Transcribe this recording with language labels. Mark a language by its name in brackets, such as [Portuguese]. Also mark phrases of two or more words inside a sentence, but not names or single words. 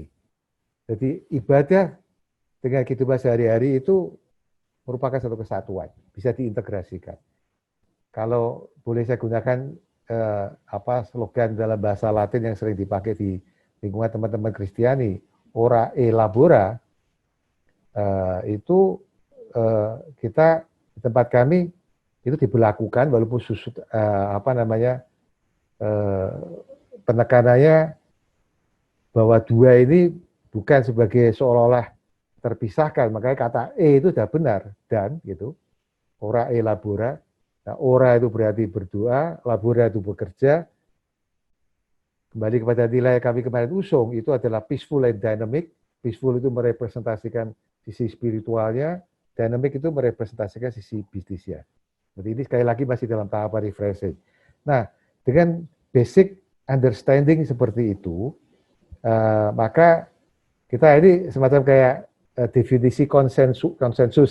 [Indonesian] Jadi ibadah dengan kehidupan sehari-hari itu merupakan satu kesatuan, bisa diintegrasikan. Kalau boleh saya gunakan slogan dalam bahasa Latin yang sering dipakai di lingkungan teman-teman Kristiani, [Latin] ora e labora, [Indonesian] itu kita di tempat kami itu diberlakukan walaupun penekanannya bahwa dua ini bukan sebagai seolah-olah terpisahkan, makanya kata itu sudah benar, dan gitu, [Latin] ora e labora. [Indonesian] Nah, ora itu berarti berdoa, labora itu bekerja. Kembali kepada nilai kami kemarin usung, itu adalah [English] peaceful and dynamic. [Indonesian] Peaceful itu merepresentasikan sisi spiritualnya, dynamic itu merepresentasikan sisi bisnisnya. Jadi ini sekali lagi masih dalam tahapan refreshing. Nah, dengan [English] basic understanding [Indonesian] seperti itu, maka kita ini semacam kayak definisi konsensus